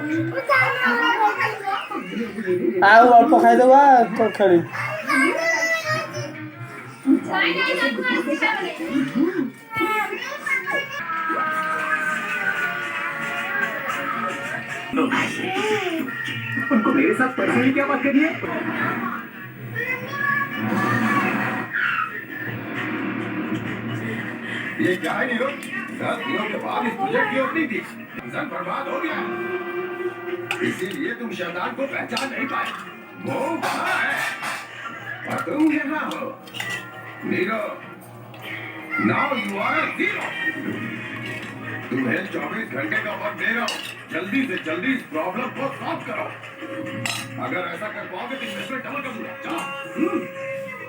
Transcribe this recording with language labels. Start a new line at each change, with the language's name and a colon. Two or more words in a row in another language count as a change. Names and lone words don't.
Odia: ଆଉ ଅଳ୍ପ ଖାଇଦବା ତ ଖେଳି
Hindi: उनको मेरे साथ पर्सनली क्या बात करनी है? ये क्या है नीरो? 10 दिनों के बाद इस प्रोजेक्ट की ओपनिंग थी। इंसान बर्बाद हो गया। इसीलिए तुम शैतान को पहचान नहीं पाए। वो वहाँ है और तुम यहाँ हो। नीरो,
English: now you are a zero.
Hindi: तुम्हें 24 घंटे का वक्त दे रहा हूँ। जल्दी से जल्दी इस प्रॉब्लम को सॉल्व करो। अगर ऐसा कर पाओगे तो इन्वेस्टमेंट डबल कर दूंगा। चलो।